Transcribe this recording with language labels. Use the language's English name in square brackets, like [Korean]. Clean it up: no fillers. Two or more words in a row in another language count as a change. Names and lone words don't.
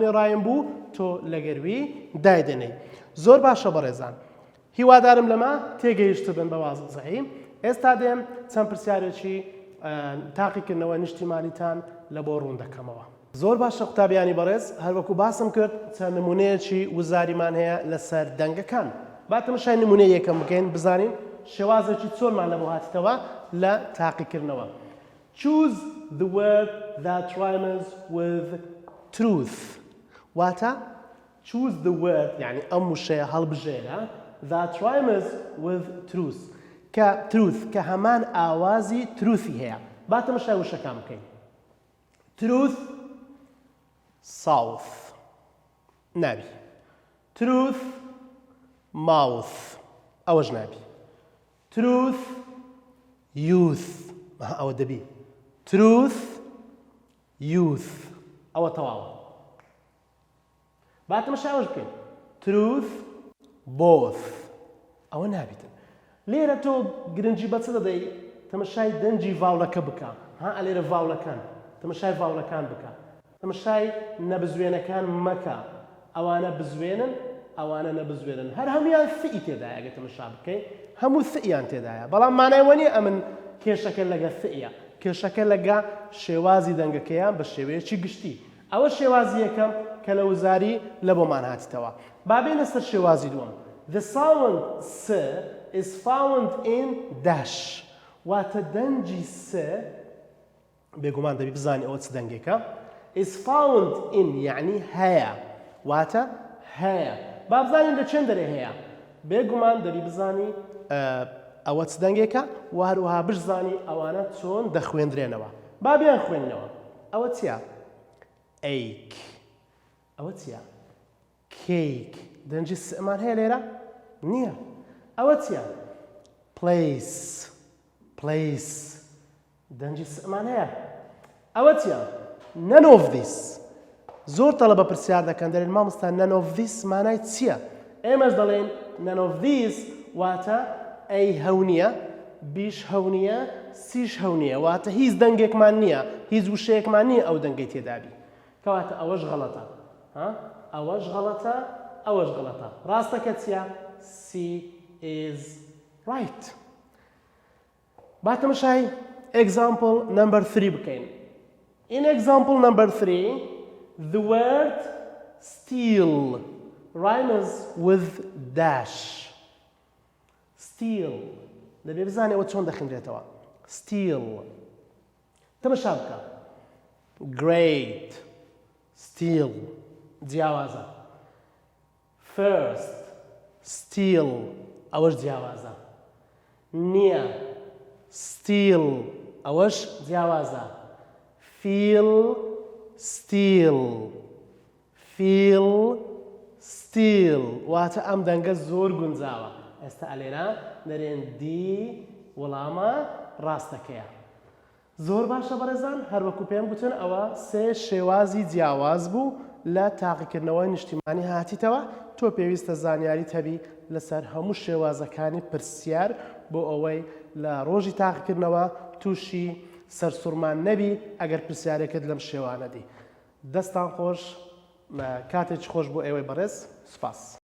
[Central Kurdish] ڕایم بوو تۆ لەگەروی دایدەنەی زۆر باشە بەڕێزان هیوادارم لەمە تێگەیشت بن بە وازەحی ئێستا دێم چەند پرسیارێکی تاقیکردنەوە نیشتیمانیتان لە بۆ ڕوون دەکەمەوە زۆر باشە قوتابیانی بەڕێز هەروەکو باسم کرد چەند نمونەیەکی وزاریمان هەیە لەسەر دەنگەکان با تەماشای نمونەی یەکەم بکەین بزانین شێوازێکی چۆنمان لە بۆ هاتیتەوە لە تاقیکردنەوە [English] choose the word that rhymes with truth [Central Kurdish] واتە [English] choose the word [Central Kurdish] يعني ئەم وشەیە هەڵبژێرە [English] that rhymes with truth [Central Kurdish] کە truth کە هەمان ئاوازی truthی هەیە با تەماشای وشەکان بکەین truth south نابی [English] truth mouth [Central Kurdish] ئەوەش نابی [English] truth youth [Central Kurdish] ئەوە دەبی [English] truth youth [Central Kurdish] ئەوە تەواوە با تەماشای ئەوەش بکەین [English] truth both [Central Kurdish] ئەوە نابیتن لێرە تۆ گرنگی بە چ دەدەی تەماشای دەنجی ڤاوڵەکە بکە ها لێرە ڤاوڵەکان تەماشای ڤاوڵەکان بکە تەماشای نەبزوێنەکان مەکە ئەوانە بزوێنن ئەوانە نەبزوێنن هەر هەمویان فئی تێدایە ئەگە تەماشا بکەین هەموو فئیان تێدایە بەڵام مانایوە نیە ئەمن کێشەکە لەگە فئیە کێشەکە لەگە شێوازی دەنگەکەیان بە شێوەیەکی گشتی ئەوە شێوازی یەکەم کە لە وزاری لە بۆمان هاتیتەوە با بێنە سەر شێوازی دووەم [English] the sound s is found in dash [Central Kurdish] واتە دەنجی س بێگومان دەبی بزانی ئەوە چ دەنگێکە [English] is found in [Central Kurdish] یعنی هەیە واتە هەیە با بزانین لە چەند دەرێ هەیە بێگومان دەبی بزانی ئەوە چ دەنگێکە و هەروەها بشزانی ئەوانە چۆن دەخوێندرێنەوە با بیان خوێننەوە ئەوە چییە ئەیک ئەوە چییە کەیک دەنجی سمان هەیە لێرە نییە ئەوە چییە place دەنجی سمان هەیە ئەوە چییە [English] none of this [Central Kurdish] زۆر تەڵەبە پرسیار دەکەن دەرێن مامۆستا [English] none of [Central Kurdish] this مانای چییە ئێمەش دەڵێن [English] none of this [Central Kurdish] واتە ئەی هەونیە بیش هەونیە سیش هەونیە واتە هیچ دەنگێکمان نییە هیچ وشەیەکمان نییە ئەو دەنگەی تێدابی کەواتە ئەوەش غەڵەتە ئەوەش غەڵەتە ئەوەش غەڵەتە ڕاستەکە چییە [English] C is right [Central Kurdish] با تەماشای [English] example number 3 [Central Kurdish] بکەین [English] in example number 3 the word steal rhymes with dash [Central Kurdish] steal دەبێ بزانێ ئەوە چۆن دەخوێندرێتەوە steal تەماشا بکە [English] great steal [Central Kurdish] جیاوازە [English] first steal [Central Kurdish] ئەوەش جیاوازە نییە steal ئەوەش جیاوازە [English] feel steal [Central Kurdish] واتە ئەم دەنگە زۆر گونجاوە ئێستا ئەلێرە دەرێن دی وەڵامە ڕاستەکەیە زۆر باشە بەڕێزان هەروەکو پێم گوتن ئەوە سێ شێوازی جیاواز بوو لە تاقیکردنەوەی نیشتیمانی هاتیتەوە تۆ پێویستە زانیاریت هەبی لەسەر هەموو شێوازەکانی پرسیار بۆ ئەوەی لە ڕۆژی تاقیکردنەوە تووشی سەرسوڕمان نەبی ئەگەر پرسیارێکت لەم شێوانەدی دەستان خۆش کاتێکی خۆش بۆ ئێوەی بەڕێز سوپاس